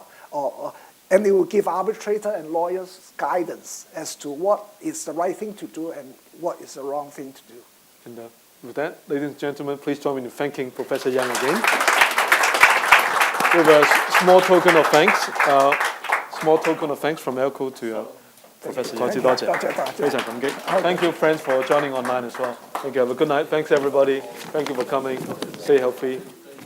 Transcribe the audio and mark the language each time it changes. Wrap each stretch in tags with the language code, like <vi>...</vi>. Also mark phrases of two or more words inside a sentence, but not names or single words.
<en>And they will give arbitrator and lawyers guidance as to what is the right thing to do and what is the wrong thing to do. And with that, ladies and gentlemen, please join me in thanking Professor Yang again. With a small token of thanks, from AALCO to Professor Yang.</en> <yue>多謝，非常感激。</yue> <en>Thank you, friends, for joining online as well. Thank you. Have a good night. Thanks, everybody. Thank you for coming. Stay healthy.</en>